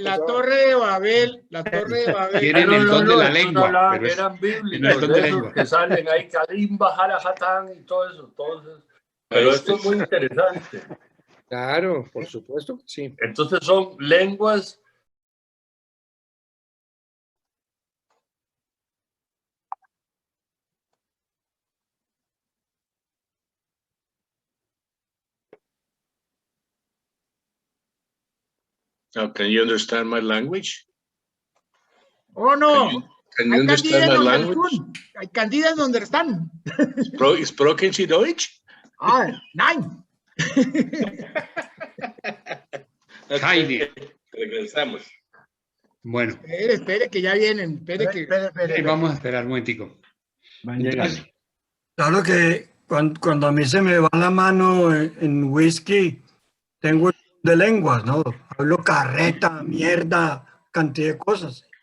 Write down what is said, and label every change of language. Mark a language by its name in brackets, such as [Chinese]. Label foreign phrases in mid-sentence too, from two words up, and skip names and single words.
[Spanish] La eso. Torre de Babel, la Torre de Babel. Tienen el don de la lengua, hablaban, pero es- eran no es bíblicos, don de de esos lengua. que salen ahí, Kalimba, Jarajatán y todo eso. Entonces, pero esto es muy interesante. Claro, por supuesto que sí. Entonces son lenguas. [English] Now, can you understand my language? Oh, no. Can you [Spanish] Hay [English] understand my [Spanish] Candidas [English] language? [Spanish] donde hay Candidas donde están. [German] Sprechen Sie Deutsch? Ah, nein. Heidi. [Spanish] Regresamos. Bueno, Espere que ya vienen. Espere. vamos a esperar un momentico. Entonces, Claro que cuando a mí se me va la mano en whisky, tengo de lenguas, ¿no? Hablo carreta, mierda, cantidad de cosas.